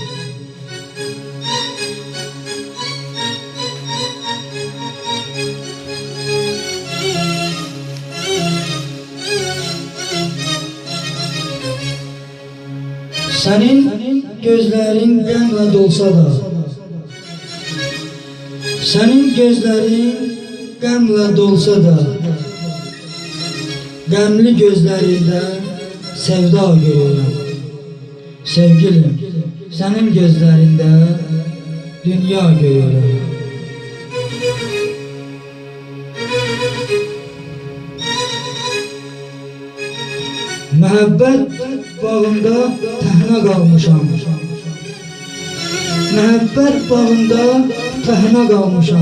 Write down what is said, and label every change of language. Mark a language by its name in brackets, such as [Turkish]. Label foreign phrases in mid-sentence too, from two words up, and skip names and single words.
[Turkish] Senin gözlerin qanla dolsa da, senin gözlerin qanla dolsa da, qəmli gözlerinde sevda görürüm. Sevgilim, senin gözlerinde dünya görürüm. [Azerbaijani] Məhəbbət bağında təhnə qalmışam. Məhəbbət bağında təhnə qalmışam.